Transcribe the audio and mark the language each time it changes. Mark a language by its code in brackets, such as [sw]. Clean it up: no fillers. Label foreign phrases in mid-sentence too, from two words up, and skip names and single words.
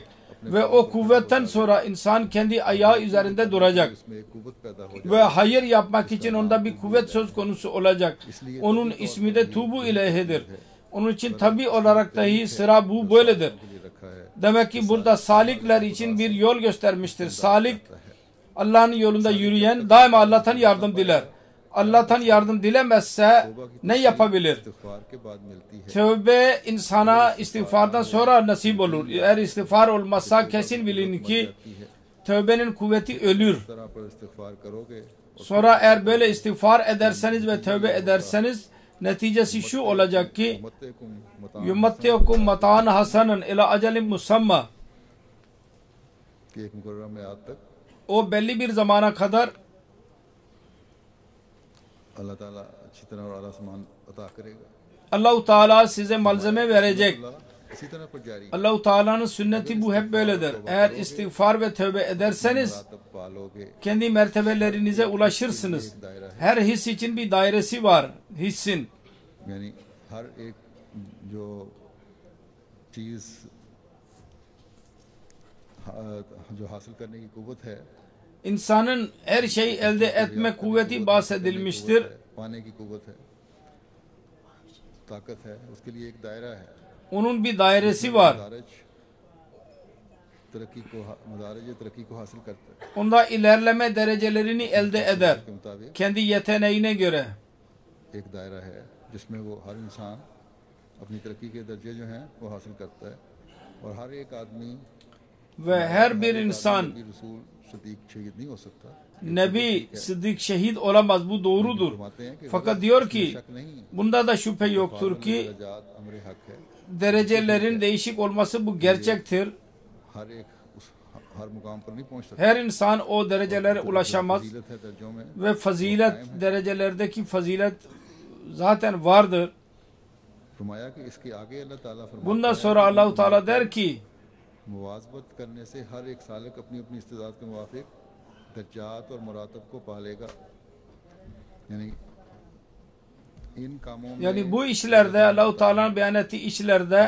[tr] Ve o kuvvetten sonra insan kendi ayağı üzerinde duracak. [hi] इसमें एक कुव्वत पैदा हो जाए। [tr] Ve hayır yapmak için onda bir kuvvet söz konusu olacak. Onun ismi de tubu ileyhidir. Onun için tabi olarak dahi sıra bu böyledir. [hi] के लिए रखा है। [tr] Demek ki burada salikler için bir yol göstermiştir. Salik, Allah'ın yolunda yürüyen daima Allah'tan yardım diler. Allah'tan yardım dilemezse ne yapabilir? [hi] इस्तिगफार के बाद मिलती है। [tr] Tövbe insana istiğfardan sonra nasip olur. Eğer istiğfar olmazsa kesin bilin ki tövbenin kuvveti ölür. [hi] इस तरह पर इस्तिगफार करोगे [tr] Sonra eğer böyle istiğfar ederseniz ve tövbe ederseniz neticesi şu olacak ki [ar] يمتعكم متاعا يمتعكم متاعا حسنا إلى أجل مسمى. [hi] की एक मुकर्रर मियाद तक [tr] O belli bir zamana kadar [hi] अल्लाह ताला अच्छी तरह और आला सामान अता करेगा। [tr] Allah-u Teala size malzeme verecek. [hi] अल्लाह इसी तरह पर जारी [tr] Allah-u Teala'nın sünneti bu hep böyledir. Eğer istiğfar ve tövbe ederseniz [hi] तब पालोगे। [tr] kendi mertebelerinize ulaşırsınız. Her his için bir dairesi var. Hissin. [hi] यानी हर एक जो चीज जो हासिल करने की कुव्वत है [tr] İnsanın her şeyi elde etme kuvveti bahsedilmiştir. [hi] पाने की कुव्वत है, ताकत है, उसके लिए एक दायरा है। [tr] Onun bir dairesi var. [hi] मदारज तरक्की को हासिल करता है [tr] Onda ilerleme derecelerini elde eder. [hi] के मुताबिक [tr] Kendi yeteneğine göre. [hi] एक दायरा है जिसमें वो हर इंसान अपनी तरक्की के दर्जे जो हैं वो हासिल करता है और हर एक आदमी [tr] Ve her bir insan [hi] नबी, रसूल सदीक शहीद नहीं हो सकता। [tr] Nebi, Sıddık şehit olamaz. Bu doğrudur. [hi] फरमाते हैं कि [tr] Fakat diyor ki [hi] शक नहीं है, [tr] bunda da şüphe yoktur ki [hi] दर्जात अमर हक है। [tr] derecelerin değişik olması bu gerçektir. [hi] हर एक उस हर मुकाम पर नहीं पहुंच सकता। [tr] Her insan o derecelere ulaşamaz. [hi] फजीलत है दर्जों में [tr] Ve fazilet derecelerdeki fazilet zaten vardır. [hi] फरमाया कि इसके आगे अल्लाह ताला फरमाता [tr] Bundan sonra Allah-u Teala der ki [hi] मुवाज़बत करने से हर एक सालिक अपनी अपनी इस्तिदाद के मुवाफिक दर्जात और मुरातब को पालेगा। यानी इन कामों में [tr] yani bu işlerde Allah-u Teala'nın beyan ettiği işlerde